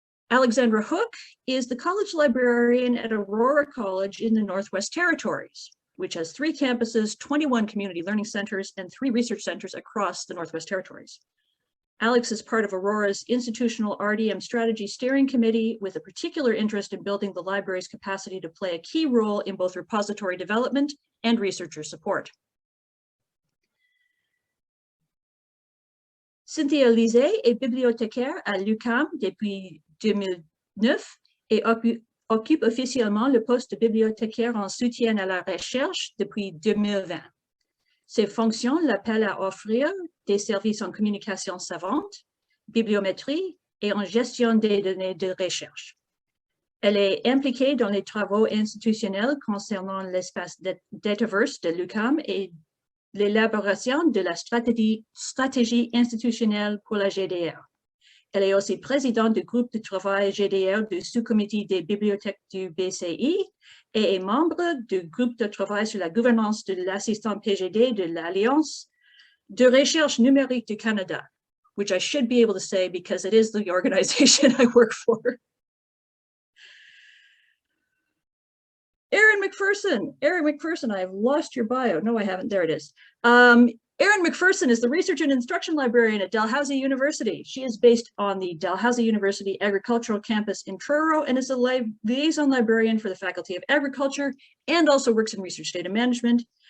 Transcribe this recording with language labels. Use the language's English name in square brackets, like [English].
[English] Alexandra Hook is the college librarian at Aurora College in the Northwest Territories, which has 3 campuses, 21 community learning centers, and 3 research centers across the Northwest Territories. Alex is part of Aurora's Institutional RDM Strategies Steering Committee with a particular interest in building the library's capacity to play a key role in both repository development and researcher support. [French] Cynthia Lisée est bibliothécaire à l'EUCOM depuis 2009 et occupe officiellement le poste de bibliothécaire en soutien à la recherche depuis 2020. Ses fonctions l'appellent à offrir des services en communication savante, bibliométrie et en gestion des données de recherche. Elle est impliquée dans les travaux institutionnels concernant l'espace Dataverse de l'UQAM et l'élaboration de la stratégie institutionnelle pour la GDR. Elle est aussi présidente du groupe de travail GDR du sous-comité des bibliothèques du BCI et est membre du groupe de travail sur la gouvernance de l'assistant PGD de l'Alliance de recherche numérique du Canada, [English] which I should be able to say because it is the organization I work for. Erin MacPherson. Erin MacPherson, I've lost your bio. No, I haven't. There it is. Erin MacPherson is the Research and Instruction Librarian at Dalhousie University. She is based on the Dalhousie University Agricultural Campus in Truro and is a liaison librarian for the Faculty of Agriculture and also works in research data management.